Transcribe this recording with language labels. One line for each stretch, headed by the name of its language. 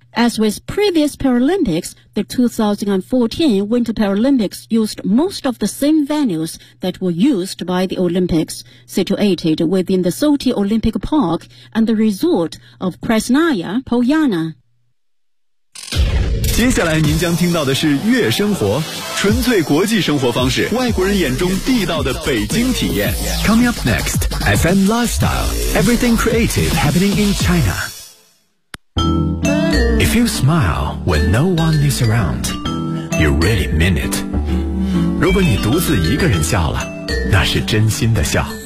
English: As with previous Paralympics, the 2014 Winter Paralympics used most of the same venues that were used by the Olympics, situated within the Sochi Olympic Park and the resort of Krasnaya Poliana.
Chinese: 接下来您将听到的是悦生活，纯粹国际生活方式，外国人眼中地道的北京体验。
English: Coming up next, FM Lifestyle, everything creative happening in China. If you smile when no one is around, you really mean it.
Chinese: 如果你独自一个人笑了，那是真心的笑。